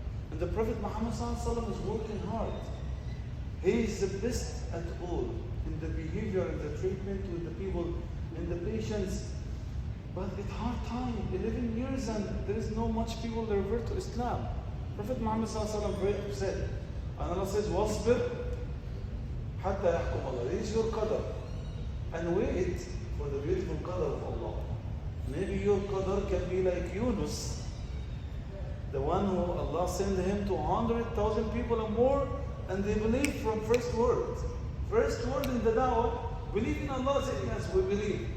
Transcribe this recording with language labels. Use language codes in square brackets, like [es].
[en] And the Prophet Muhammad sallallahu alaihi wasallam is working hard. He is the best at all in the behavior and the treatment with the people and the patience. But it's hard time, 11 years, and there is no much people that revert to Islam. Prophet Muhammad sallallahu alaihi wasallam very upset. [ar] And Allah says, وَاصْبِرْ حَتَّى يَحْكُمَ اللَّهُ. [en] This is your qadr. And wait for the beautiful qadr of Allah. Maybe your qadr can be like Yunus, the one who Allah sent him to 100,000 people or more, and they believe from first word. First word in the da'wah, believe in Allah, say yes, we believe.